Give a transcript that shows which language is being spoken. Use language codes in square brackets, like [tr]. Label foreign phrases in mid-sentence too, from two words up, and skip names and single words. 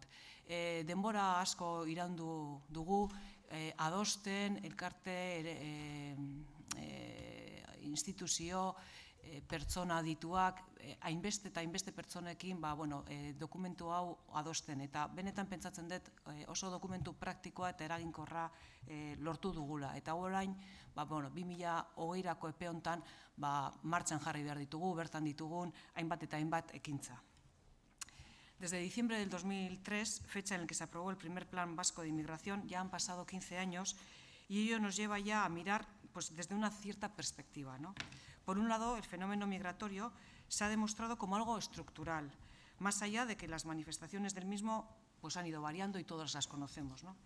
[eu] Denbora asko iraundu dugu, adosten, elkarte, instituzio, pertsona adituak, hainbeste eta hainbeste pertsonekin dokumentu hau adosten. Eta benetan pentsatzen dut oso dokumentu praktikoa eta eraginkorra lortu dugula. Eta orain, 2020-ako epe honetan martxan jarri behar ditugu, bertan ditugun hainbat eta hainbat ekintza. [es] Desde diciembre del 2003, fecha en la que se aprobó el primer Plan Vasco de Inmigración, ya han pasado 15 años y ello nos lleva ya a mirar desde una cierta perspectiva, ¿no? Por un lado, el fenómeno migratorio se ha demostrado como algo estructural, más allá de que las manifestaciones del mismo han ido variando y todas las conocemos, ¿no?